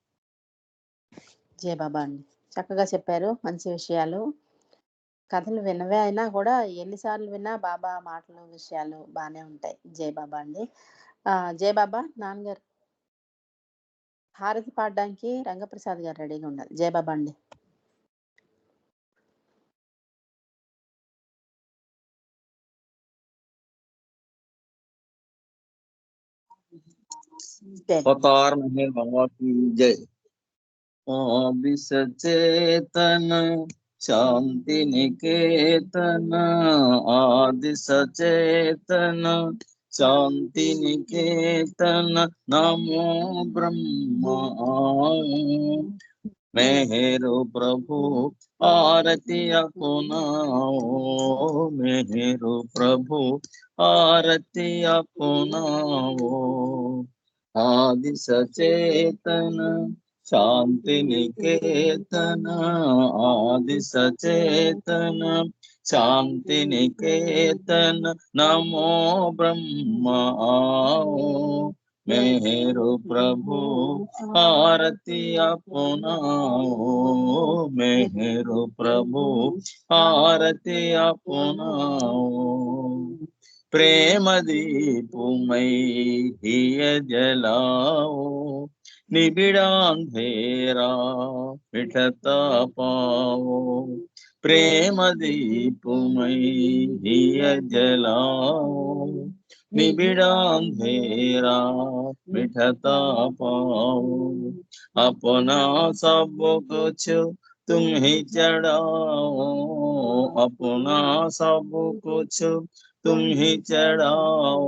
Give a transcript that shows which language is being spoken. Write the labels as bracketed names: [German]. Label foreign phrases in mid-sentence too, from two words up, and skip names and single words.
[Telugu] జై బాబా అండి. చక్కగా చెప్పారు, మంచి విషయాలు. కథలు వినవే అయినా కూడా ఎన్నిసార్లు విన్నా బాబా మాటలు విషయాలు బాగానే ఉంటాయి. జై బాబా అండి. జై బాబా. నాన్నగారు హారతి పాడడానికి రంగప్రసాద్ గారు రెడీగా ఉండాలి. జై బాబా అండి. [Hindi] अवतार मेहर बाबा की जय। आदि सचेतन शांति निकेतन, आदि सचेतन शांति निकेतन, नमो ब्रह्मा मेहरो प्रभु आरती अपनाओ, मेहरो प्रभु आरती अपनाओ। आदि सचेतन शांति निकेतन, आदि सचेतन शांति निकेतन, नमो ब्रह्मा मेहरो प्रभु आरती अपनाओ, मेहरो प्रभु आरती अपनाओ। प्रेम दीपुमय हिय जलाओ, निबिड़ा अंधेरा मिटता पाओ। प्रेम दीपुमय हिय जलाओ, निबिड़ा अंधेरा मिटता पाओ। अपना सब कुछ तुम ही चढ़ाओ, अपना सब कुछ तुम ही चढ़ाओ।